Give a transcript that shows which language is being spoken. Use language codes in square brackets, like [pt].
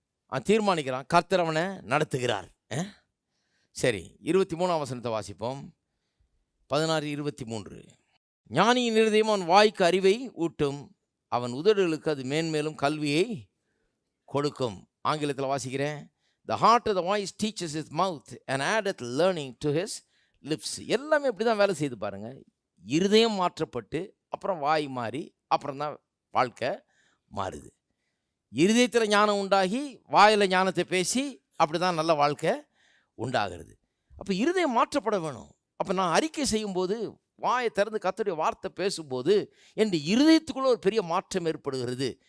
[ta] அவன் தீர்மானிக்கிறான், கர்த்தர் அவனை நடத்துகிறார். சரி, 23ஆம் வசனத்தை வாசிப்போம். 16:23. ஞானியின் இருதயம் அவன் வாய்க்கு அறிவை ஊட்டும், அவன் உதடுகளுக்கு அது மேன்மேலும் கல்வியை கொடுக்கும். ஆங்கிலத்தில் வாசிக்கிறேன். [en] The heart of the wise teaches his mouth and addeth learning to his lips. [ta] எல்லாமே இப்படி தான் வேலை செய்து பாருங்க. இருதயம் மாற்றப்பட்டு அப்புறம் வாய் மாறி அப்புறம் தான் வாழ்க்கை மாறுது. இருதயத்தில் ஞானம் உண்டாகி வாயில் ஞானத்தை பேசி அப்படி தான் நல்ல வாழ்க்கை உண்டாகிறது. அப்போ இருதயம் மாற்றப்பட வேணும். அப்போ நான் அறிக்கை செய்யும்போது, வாயை திறந்து கர்த்தருடைய வார்த்தை பேசும்போது என் இருதயத்துக்குள்ள ஒரு பெரிய மாற்றம் ஏற்படுகிறது.